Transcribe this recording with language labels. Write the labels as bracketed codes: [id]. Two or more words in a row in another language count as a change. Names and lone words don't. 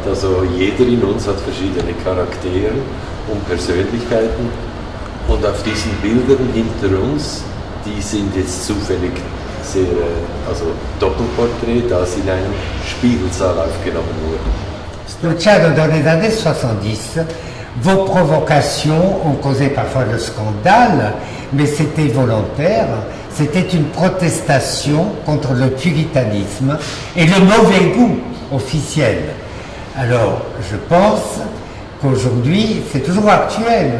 [de] Also jeder in uns hat verschiedene Charaktere und Persönlichkeiten und auf diesen Bildern hinter uns, die sind jetzt zufällig sehr, also Doppelporträt, da sie in einem Spiegelsaal aufgenommen wurden. [fr] Luciano, dans les années 70, vos provocations ont causé parfois le scandale, mais c'était volontaire, c'était une protestation contre le puritanisme et le mauvais goût officiel. Alors, je pense qu'aujourd'hui, c'est toujours actuel.